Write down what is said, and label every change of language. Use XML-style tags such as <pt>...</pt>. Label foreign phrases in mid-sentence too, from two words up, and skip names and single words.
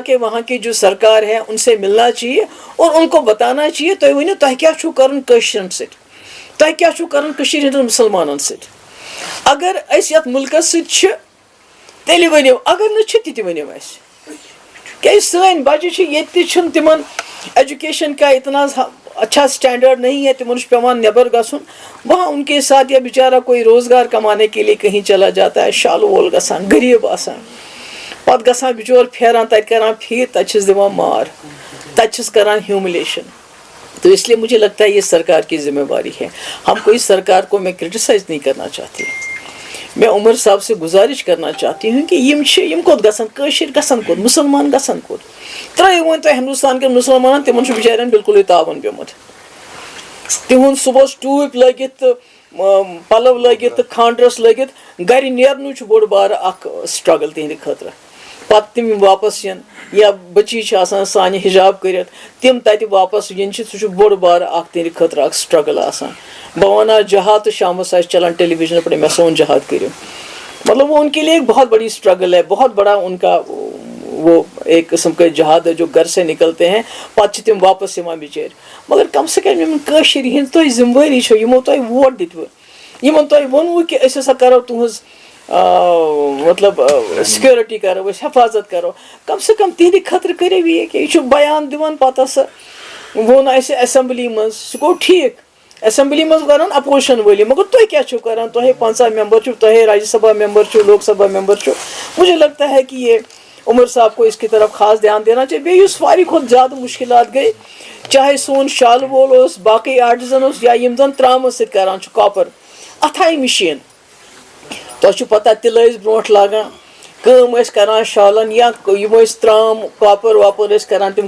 <ur>کے وہاں کی جو سرکار ہے ان سے ملنا چاہیے اور ان کو بتانا چاہیے</ur> <ks>تُہۍ ؤنِو تۄہہِ کیاہ چھُو کرُن کٲشرٮ۪ن سۭتۍ تۄہہِ کیاہ چھُو کرُن کٔشیٖرِ ہٕنٛدٮ۪ن مُسلمانن سۭتۍ اگر أسۍ یتھ مُلکس سۭتۍ چھِ تیٚلہِ ؤنِو اگر نہٕ چھِ تہِ تہِ ؤنِو اَسہِ کیازِ سٲنۍ بچہِ چھِ ییٚتہِ تہِ چھُنہٕ تِمن</ks> <ur>ایجوکیشن کا اتنا اچھا اسٹینڈرڈ نہیں ہے</ur> <ks>تمن چھُ پیوان نیبر گژھُن</ks> <ur>وہاں ان کے ساتھ یا بیچارہ کوئی روزگار کمانے کے لیے کہیں چلا جاتا ہے</ur> <ks>شالہٕ وول گژھان غریب آسان پتہٕ گژھان بچور پھیران تتہِ کران پھیٖر تتہِ چھِس دِوان مار تتہِ چھِس کران ہیوملیشن</ks> <ur>تو اس لیے مجھے لگتا ہے یہ سرکار کی ذمہ داری ہے ہم کوئی سرکار کو میں کرٹیسائز نہیں کرنا چاہتی میں عمر صاحب سے گزارش کرنا چاہتی ہوں کہ</ur> <ks>یم کوٚت گژھن کٲشِر گژھن کوٚت مُسلمان گژھن کوٚت ترٛٲیِو وۄنۍ تُہۍ ہندوستان کٮ۪ن مُسلمانن تِمن چھُ بِچارٮ۪ن بِلکُلٕے تاوَن پیوٚمُت تِہُنٛد صُبحس ٹوٗپۍ لٲگِتھ تہٕ پلو لٲگِتھ تہٕ خانٛدرس لٲگِتھ گرِ نیرنُے چھُ بوٚڑ بارٕ اکھ سٹرگل تِہنٛدِ خٲطرٕ پتہٕ تِم واپس یِن یا بچی چھِ آسان سانہِ حجاب کٔرِتھ تِم تتہِ واپس یِن چھِ سُہ چھُ بوٚڑ بارٕ اکھ تِہنٛدِ خٲطرٕ اکھ سٹرگل آسان بہٕ وَنہٕ جہاد تہٕ شامس آسہِ چلان ٹیلی ویژن پٮ۪ٹھ مےٚ سون جہاد کٔرِو</ks> <ur>مطلب وہ ان کے لیے ایک بہت بڑی اسٹرگل ہے بہت بڑا ان کا وہ ایک قسم کا جہاد ہے جو گھر سے نکلتے ہیں</ur> <ks>پتہٕ چھِ تِم واپس یِوان بِچٲرۍ مگر</ks> <ur>کم سے کم</ur> <ks>یِمن کٲشِر ہِنٛز تۄہہِ ذمہٕ وٲری چھو یِمو تۄہہِ ووٹ دِتوٕ یِمن تۄہہِ ووٚنوٕ کہِ أسۍ ہسا کرو تُہنٛز مطلب سِکیورٹی کرو أسۍ حفاظت کرو</ks> <ur>کم سے کم</ur> <ks>تِہنٛدِ خٲطرٕ کٔرِو یہِ کہِ یہِ چھُ بیان دِوان پتہٕ ہسا ووٚن اَسہِ ایسمبلی منٛز سُہ گوٚو ٹھیٖک ایسمبلی منٛز کران اپوزیشن وٲلی مگر تُہۍ کیاہ چھِو کران تۄہے 50 ممبر چھِو تۄہے راجیہ سبھا ممبر چھِو لوک سبھا ممبر چھِو</ks> <ur>مجھے لگتا ہے کہ یہ عمر صاحب کو اس کی طرف خاص دھیان دینا چاہیے</ur> <ks>بیٚیہِ یُس ساروی کھۄتہٕ زیادٕ مُشکلات گٔے چاہے سون شالہٕ وول اوس باقٕے آرٹِزن اوس یا یِم زن ترٛامہٕ سۭتۍ کران چھِ کاپر اتھ آیہِ مِشیٖن تۄہہِ چھُو پتہ تِلہٕ ٲسۍ برونٛٹھ لاگان کٲم ٲسۍ کران شالن یا یِم ٲسۍ ترٛام کاپر واپر ٲسۍ کران تِم</ks>